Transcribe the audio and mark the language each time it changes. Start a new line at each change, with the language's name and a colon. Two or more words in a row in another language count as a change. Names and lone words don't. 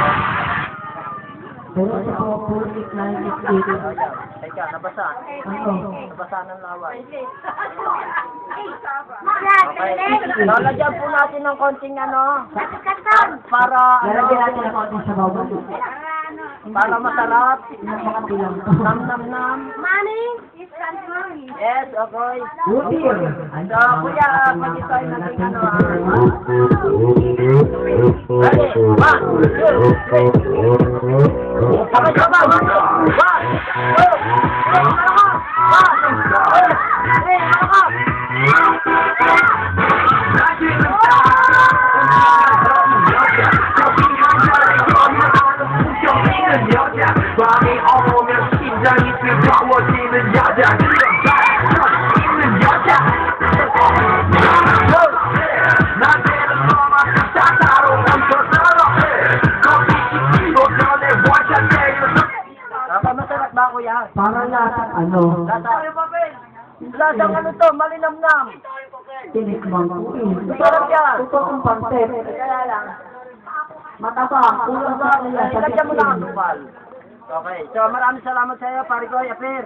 Filipino: Teka, nabasa. Nabasa ng laway. Okay. Lalagyan po natin ng konting ano. Para Lalagyan natin ng konting sabaw. para masarap. Nam nam nam.
English: Money is confirmed. Yes, okay.
Filipino: Buti yun. So, kuya, pag ito ay naging ano Ready? 1, 2, 3. Okay, sabay. 1, 2,
Korean: 밤이 오면 심장이 뜨거워지는 여자 있는 여자 나한테는 너만 따사로 멈춰서 커피 시키고 전에 원샷 때려
Filipino: masarap ba, kuya? Para lahat ano, Lasang ano to, malinamnam. tinikman ko eh. Masarap yan. Totoong pansit. Kaya lang. Mataba, kulang sa kanila sa Ilagyan mo na ang tikin. tupal.
English: Okay, so
Filipino: maraming salamat sa iyo, pare ko, Apir.